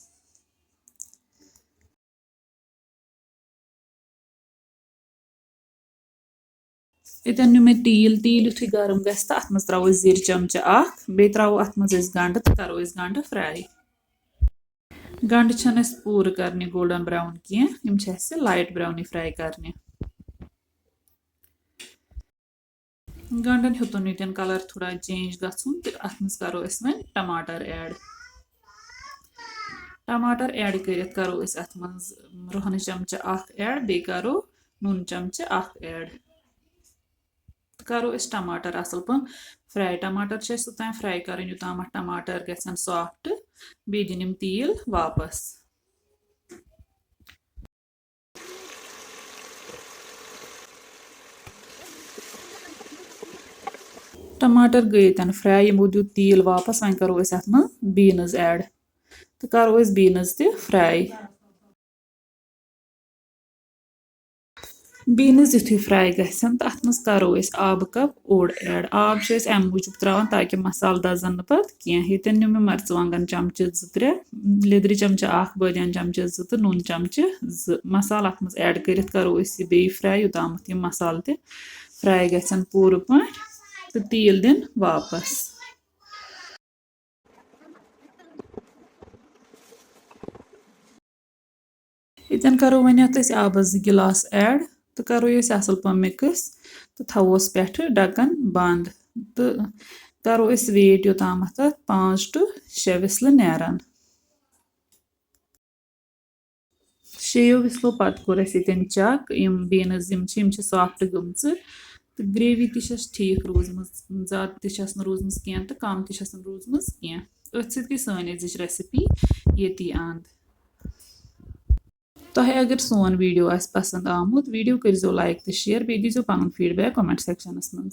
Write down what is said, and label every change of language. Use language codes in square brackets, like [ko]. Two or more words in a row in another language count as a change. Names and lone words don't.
[ks] ये नु मे तील तील युथु गर्म गि तो अत मज त्रो जीर चमच बे त्रो अत मज गंड तो करो गंड फ्राई गंड पूर करने [en] golden brown [ks] कह [en] light brown fry [ks] करने गंडन हेतुन ये कलर थोड़ा चेंज गुन तो अत मज करो वो टमाटर ऐड कर करो अत मज रोहन चमच ऐड बे करो नून चमच ऐड करो टमाटर असल पे फ्राई टमाटर तोतान फ्राई कर यूताम टमाटर गन सॉफ्ट बे दिन तील वापस टमाटर गई फ्राई यमो दीत तील वापस वन करो अत बीन्स ऐड तो करो बीन्स ते फ्राई बीन्स युथु फ्राई गसन तो अत मज करो आब कप ओड ऐड आब अम मूजूब त्रावान ताकि मसाल दजन ये नु मे मरचवांगन चमच त्रे लिद्र चमच बदियान चमच तो नून चमच मसाल अत मज ऐड कर करो बे फ्राई यूताम मसाल ते फ्राई गसन पूर पे तो तील दिन वापस ये करो वन आब 2 गिलास ऐड तो करो असल पे मिक्स तो थवोस पे ढक्कन बंद तो करो वेट योताम 5 to 6 विसल नेरान 6 विसलो पत कोर चक बीन्स सॉफ्ट गम तो ग्रेवी ठीक रूजम ज़्यादा रूजम कह तो कम रूजम कह अथ गई सन अजिच रेसिपी ये अंद तुहे अगर सोन वीडियो पसंद आमुत वीडियो करो लाइक तो शेयर बे दीजो पन [en] feedback comment sections [ks] मज।